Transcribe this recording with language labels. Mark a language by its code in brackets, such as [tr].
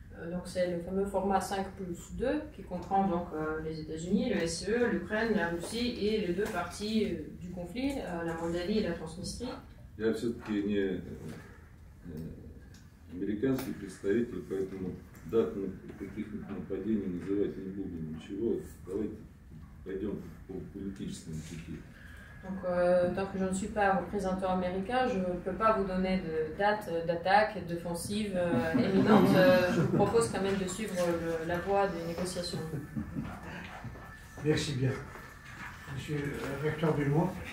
[fr] Donc c'est le fameux format 5+2 qui comprend donc les États-Unis, le SCE, l'Ukraine, la Russie et les deux parties du conflit, la Moldavie et la Transnistrie. [ru] Я все-таки не американский представитель, поэтому дат каких-нибудь нападений называть не буду, ничего. Давайте пойдем по политическому пути. [fr] Donc, tant que je ne suis pas représentant américain, je ne peux pas vous donner de date d'attaque, d'offensive éminente. Je vous propose quand même de suivre la voie des négociations. Merci bien. Monsieur le recteur du Monde.